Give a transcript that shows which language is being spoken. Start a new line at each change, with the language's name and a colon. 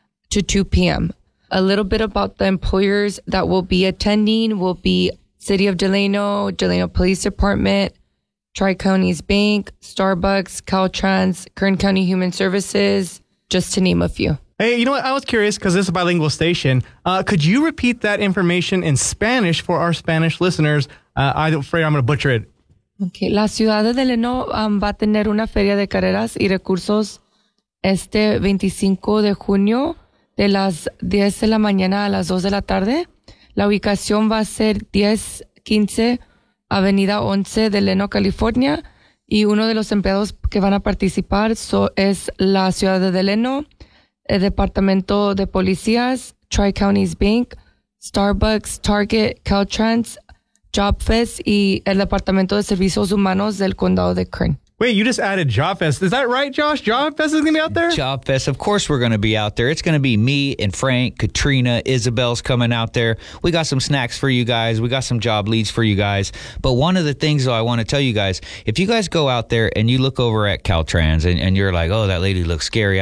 English: to 2 p.m. A little bit about the employers that will be attending will be City of Delano, Delano Police Department, Tri-Counties Bank, Starbucks, Caltrans, Kern County Human Services, just to name a few. Hey, you know what? I was curious because this is a bilingual station. Could you repeat that information in Spanish for our Spanish listeners? I'm afraid I'm going to butcher it. Okay.
Spanish: La ciudad de Delano va a tener una feria de carreras y recursos este 25 de junio de las 10 de la mañana a las 2 de la tarde. La ubicación va a ser 1015 Avenida 11 de Delano, California. Y uno de los empleados que van a participar es la ciudad de Delano, el Departamento de Policías, Tri-Counties Bank, Starbucks, Target, Caltrans, JobFest, y el Departamento de Servicios Humanos del Condado de Kern.
English: Wait, you just added JobFest. Is that right, Josh? JobFest is going to be out there? JobFest, of course we're going to be out there. It's going to be me and Frank, Katrina, Isabel's coming out there. We got some snacks for you guys. We got some job leads for you guys. But one of the things though, I want to tell you guys, if you guys go out there and you look over at Caltrans and you're like, oh, that lady looks scary.